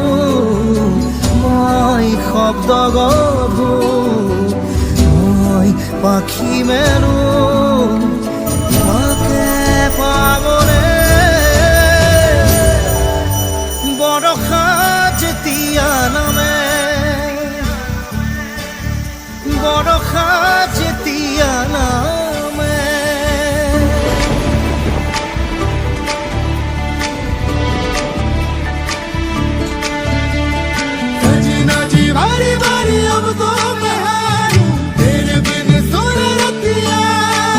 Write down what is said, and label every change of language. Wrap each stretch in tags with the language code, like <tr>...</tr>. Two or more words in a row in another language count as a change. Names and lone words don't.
<as>মই শব্দ গঢ়ো পাখি মেলো তোমাকে পাবলে বৰষা যেতিয়া নামে বৰষা যেতিয়া নামে</as> <hi>सजना जी बारी बारी अब तो मैं तेरे बिन सुन रतिया</hi>